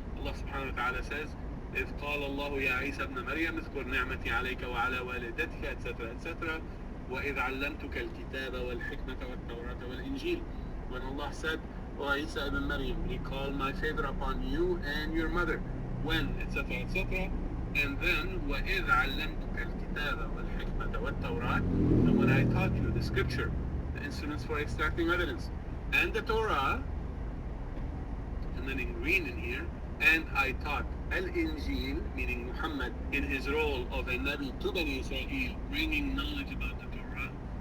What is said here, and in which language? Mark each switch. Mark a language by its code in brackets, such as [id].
[en] Allah subhanahu wa ta'ala says, [ar] إذ قال الله يا عيسى ابن مريم اذكر نعمتي عليك وعلى والدتك etc. [en] etc. [ar] وإذ علمتك الكتاب والحكمة والتوراة والإنجيل. [en] When Allah said, O Isa ibn Maryam, recall my favor upon you and your mother. When, etc. etc. And then, [ar] وَإِذْ عَلَّمْتُكَ الْكِتَابَ وَالْحِكْمَةَ وَالتَّوْرَاةَ. [en] And when I taught you the scripture, the instruments for extracting evidence, and the Torah, and then in green in here, and I taught Al-Injil, meaning Muhammad, in his role of a Nabi to Bani Israel, bringing knowledge about the Torah.